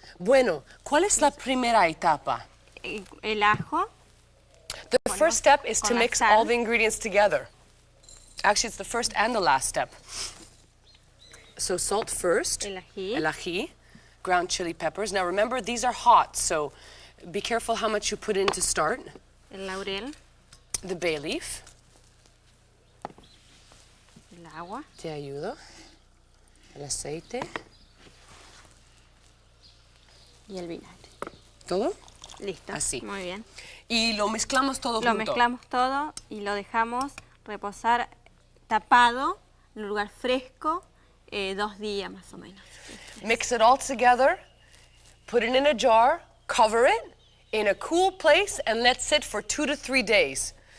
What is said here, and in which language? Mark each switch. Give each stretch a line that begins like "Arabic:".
Spanish: Bueno, ¿cuál es la primera etapa? El ajo,
English: The first step is to
Spanish: con la
English: mix
Spanish: sal.
English: all the ingredients together. Actually, it's the first and the last step. So salt first.
Spanish: el ají,
English: El ají. Ground chili peppers. Now remember, these are hot, so be careful how much you put in to start.
Spanish: el laurel,
English: The bay leaf.
Spanish: el agua, Te ayudo. El aceite. y el vinagre. ¿Todo? Listo. Así. Muy bien. Y lo mezclamos todo Lo junto. mezclamos todo y lo dejamos reposar tapado en un lugar fresco 2 días más o menos.
English: Mix it all together. Put it in a jar. Cover it in a cool place and let sit for 2 to 3 days.